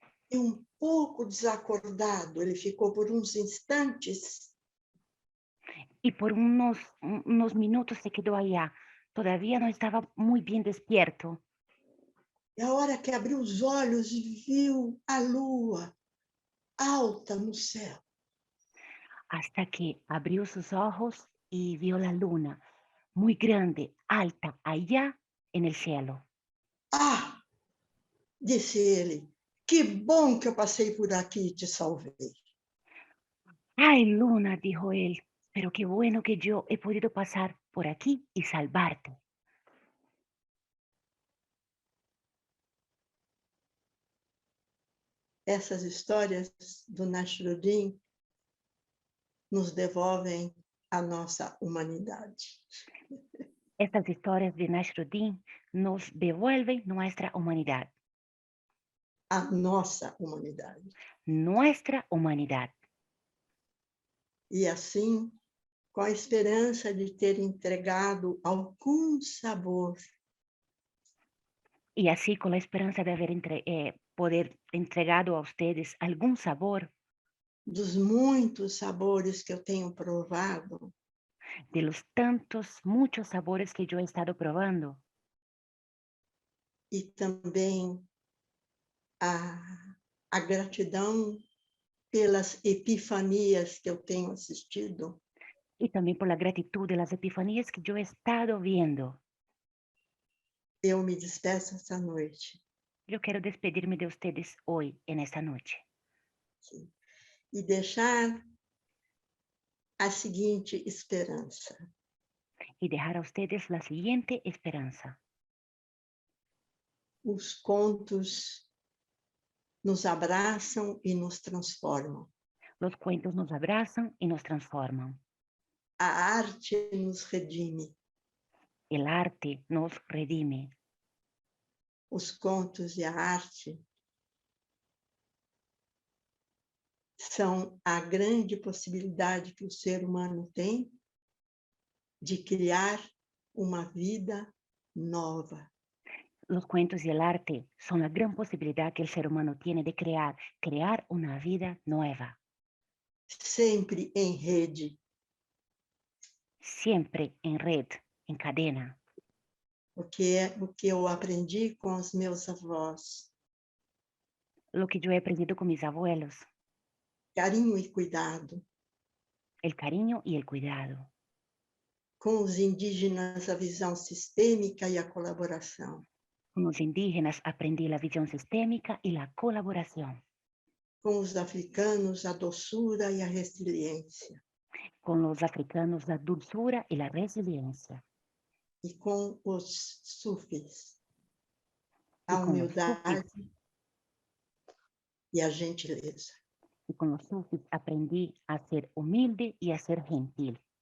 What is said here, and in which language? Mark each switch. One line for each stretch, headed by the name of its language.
Portuguese: E um pouco desacordado, ele ficou por uns instantes.
Spanish: Y por unos minutos se quedó allá. Todavía no estaba muy bien despierto.
Portuguese: E a hora que abriu os olhos, viu a lua alta no céu.
Spanish: Hasta que abrió sus ojos y vio la luna, muy grande, alta, allá en el cielo.
Portuguese: Ah, disse ele, que bom que eu passei por aqui e te salvei.
Spanish: Ay, luna, dijo él, pero qué bueno que yo he podido pasar por aquí y salvarte.
Portuguese: Essas histórias do Nasruddin nos devolvem a nossa humanidade.
Spanish: Estas historias de Nasruddin nos devuelven nuestra humanidad.
Portuguese: A nossa humanidade.
Spanish: Nuestra humanidad.
Portuguese: E assim, com a esperança de ter entregado algum sabor.
Spanish: Y así, con la esperanza de poder entregado a ustedes algún sabor
Portuguese: Dos muitos sabores que eu tenho provado,
Spanish: de los muchos sabores que yo he estado probando,
Portuguese: e também a gratidão pelas epifanias que eu tenho assistido,
Spanish: y también por la gratitud de las epifanías que yo he estado viendo.
Portuguese: eu me despeço essa noite.
Spanish: Yo quiero despedirme de ustedes hoy, en esta noche,
Portuguese: E deixar a seguinte esperança.
Spanish: y dejar a ustedes la siguiente esperanza.
Portuguese: Os contos nos abraçam e nos transformam.
Spanish: Los cuentos nos abrazan y nos transforman.
Portuguese: A arte nos redime.
Spanish: El arte nos redime.
Portuguese: Os contos e a arte são a grande possibilidade que o ser humano tem de criar uma vida nova.
Spanish: Los cuentos y el arte son la gran posibilidad que el ser humano tiene de crear una vida nueva.
Portuguese: Sempre em rede.
Spanish: Siempre en red, en cadena.
Portuguese: Porque é o que eu aprendi com os meus avós.
Spanish: Lo que yo he aprendido con mis abuelos.
Portuguese: Carinho e cuidado.
Spanish: El cariño y el cuidado.
Portuguese: Com os indígenas, a visão sistêmica e a colaboração.
Spanish: Con los indígenas aprendí la visión sistémica y la colaboración.
Portuguese: Com os africanos, a doçura e a resiliência.
Spanish: Con los africanos, la dulzura y la resiliencia.
Portuguese: E com os sufis,
Spanish: Y
Portuguese: a
Spanish: con los
Portuguese: humildade
Spanish: sufis,
Portuguese: e a gentileza.
Spanish: y con los sufis aprendí a ser humilde y a ser gentil.